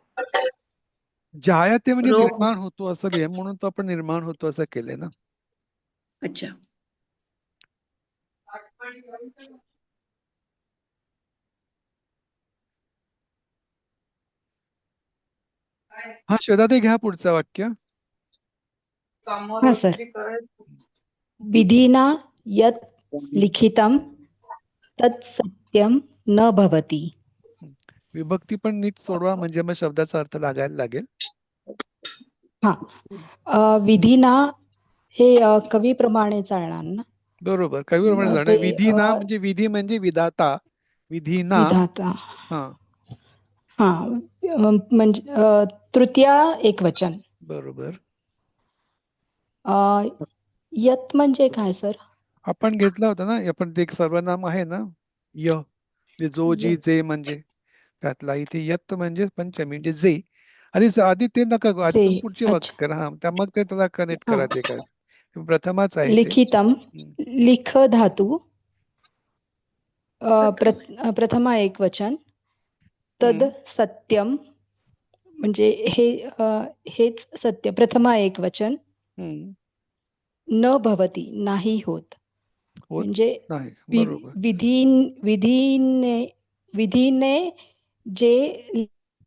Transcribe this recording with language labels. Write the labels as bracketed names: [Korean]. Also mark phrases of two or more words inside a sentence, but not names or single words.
[Marathi] जायते म्हणजे निर्माण होतो असं लिहा, म्हणून तो आपण निर्माण होतो असं केलंय ना. अच्छा. हा, श्वेताताई घ्या पुढचं वाक्य. हा सर. [Sanskrit] विधिना यत् लिखितं तत् सत्यं न भवति. [Marathi] विभक्ती पण नीट सोडवा, म्हणजे मग शब्दाचा अर्थ लागायला लागेल. हा, विधिना हे कवीप्रमाणे चालणार ना. बरोबर, कवीप्रमाणे चालणार. विधिना म्हणजे विधी म्हणजे विधाता. विधिना. हा, म्हणजे तृतीया एकवचन. बरोबर. यत म्हणजे काय सर? आपण घेतला होता ना, आपण ते एक सर्वनाम आहे ना, जो जी जे म्हणजे त्यातला. इथे यत म्हणजे पंचमी म्हणजे जे. आणि आधी ते नका आधी पुढचे वाक्य करा. हा, त्या मग ते त्याला कनेक्ट करा. ते काय प्रथमाच आहे. लिखितम लिख धातू प्रथमा एकवचन. [Sanskrit] तद सत्यम [Marathi] म्हणजे हेच सत्य प्रथमा एकवचन हम्म. [Sanskrit] न भवती [Marathi] नाही होत होत म्हणजे नाही वि- बरोबर विधीने जे